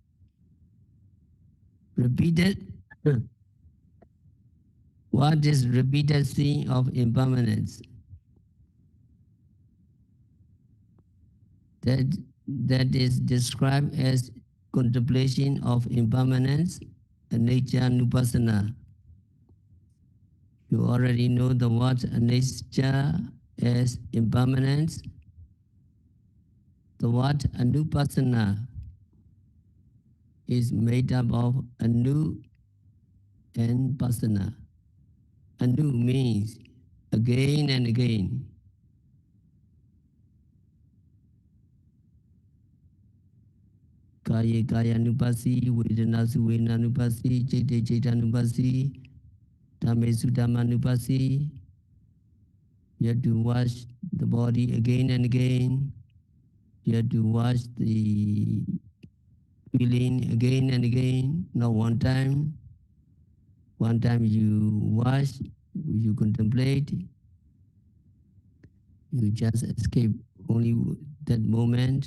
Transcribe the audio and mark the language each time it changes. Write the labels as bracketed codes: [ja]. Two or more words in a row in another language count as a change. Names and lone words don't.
[en] What is repeated sign of impermanence? That is described as contemplation of impermanence, [pi] anicca nupassana. [en] You already know the word anicca as impermanence. The word anupassana is made up of anu and pasana. Anu means again and again. [pi] Kaya kaya nupasi, vedana su vedana nupasi, citta citta nupasi, dhamme su dhamma nupasi. [en] You have to watch the body again and again. You have to watch the feeling again and again, not one time. One time you watch, you contemplate, you just escape only that moment.